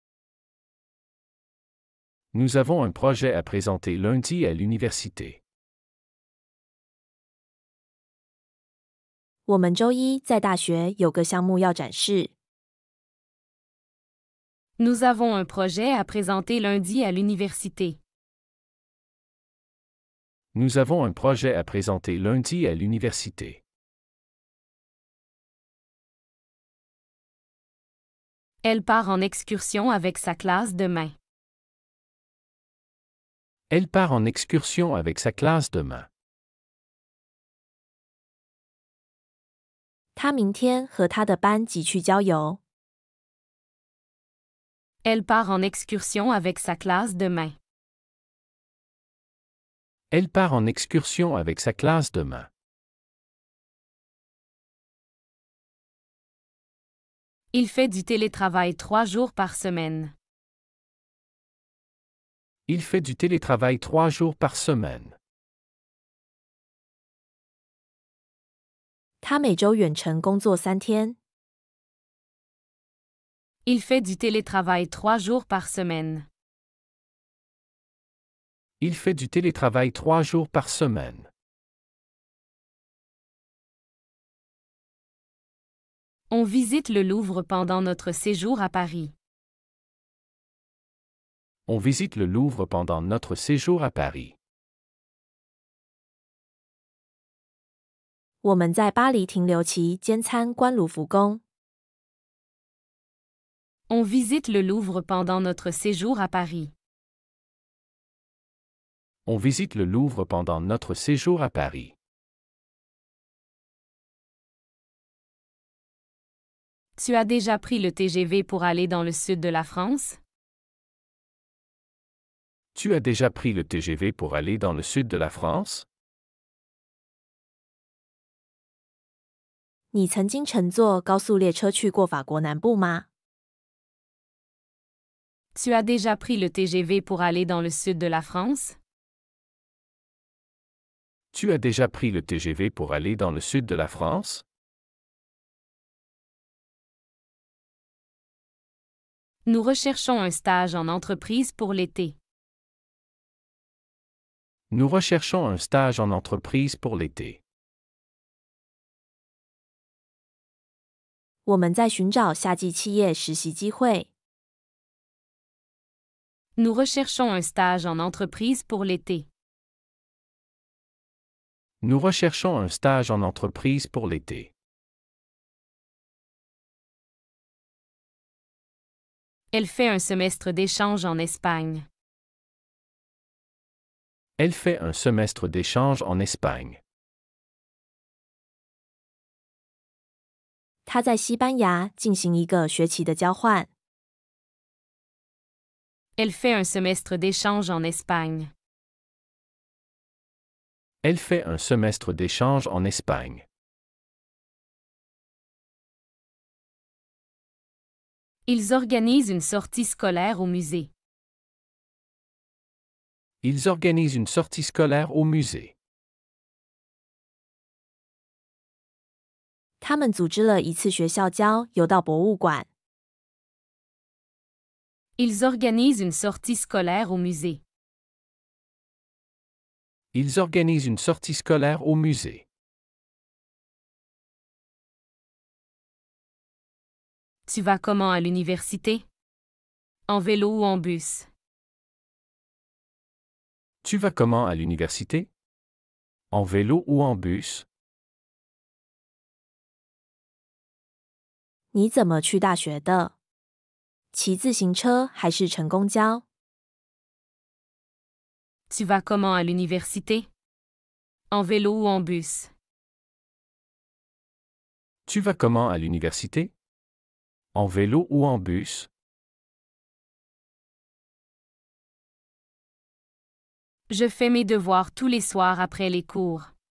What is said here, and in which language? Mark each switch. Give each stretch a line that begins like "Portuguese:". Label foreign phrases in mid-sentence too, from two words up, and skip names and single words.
French: Nous avons un projet à présenter lundi à l'université.
Chinese: 我们周一在大学有个项目要展示。
French: Nous avons un projet à présenter lundi à l'université. Nous avons un projet à présenter lundi à l'université. Elle part en excursion avec sa classe demain. Elle part en excursion avec sa classe demain.
Chinese: 他明天和他的班级去郊游。
French: Elle part en excursion avec sa classe demain. Elle part en excursion avec sa classe demain. Il fait du télétravail 3 jours par semaine. Il fait du télétravail 3 jours par semaine.
Chinese: 他每周远程工作3天。
French: Il fait du télétravail 3 jours par semaine. Il fait du télétravail 3 jours par semaine. On visite le Louvre pendant notre séjour à Paris. On visite le Louvre pendant notre séjour à Paris.
Chinese: 我们在巴黎停留期间参观卢浮宫。
French: On visite le Louvre pendant notre séjour à Paris. On visite le Louvre pendant notre séjour à Paris. Tu as déjà pris le TGV pour aller dans le sud de la France? Tu as déjà pris le TGV pour aller dans le sud de la France?
Chinese: 你曾经乘坐高速列车去过法国南部吗？
French: Tu as déjà pris le TGV pour aller dans le sud de la France? Tu as déjà pris le TGV pour aller dans le sud de la France? Nous recherchons un stage en entreprise pour l'été. Nous recherchons un stage en entreprise pour l'été.
Chinese: 我们在寻找夏季企业实习机会。
French: Nous recherchons un stage en entreprise pour l'été. Nous recherchons un stage en entreprise pour l'été. Elle fait un semestre d'échange en Espagne. Elle fait un semestre d'échange en Espagne.
Chinese: 他在西班牙进行一个学期的交换。
French: Elle fait un semestre d'échange en Espagne. Elle fait un semestre d'échange en Espagne. Ils organisent une sortie scolaire au musée. Ils organisent une sortie scolaire au musée.
Chinese: 他们组织了一次学校郊游到博物馆。
French: Ils organisent une sortie scolaire au musée. Ils organisent une sortie scolaire au musée. Tu vas comment à l'université? En vélo ou en bus? Tu vas comment à l'université? En vélo ou en bus?
Chinese: 你怎么去大学的？骑自行车还是乘公交？
French: Tu vas comment à l'université? En vélo ou en bus? Tu vas comment à l'université? En vélo ou en bus? Je fais mes devoirs tous les soirs après les cours.